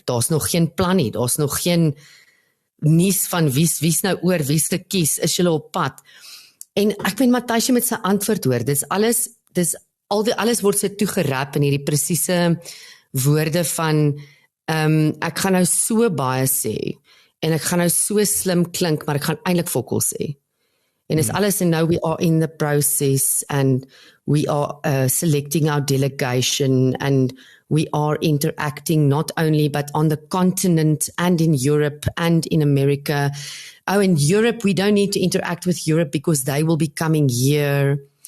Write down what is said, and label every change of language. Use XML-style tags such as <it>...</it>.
<af>Daar's nog geen plan nie, daar's nog geen nuus van wie's nou oor, wie's gekies, is julle op pad. En ek weet Matthys met sy antwoord hoor, alles word sy toegerap in hierdie presiese woorde van ek gaan nou so baie sê en ek gaan nou so slim klink, maar ek gaan eintlik fokol sê. En is alles</af> <en>and now we are in the process and we are selecting our delegation and we are interacting not only but on the continent and in Europe and in America. Oh, in Europe, we don't need to interact with Europe because they will be coming here.</en>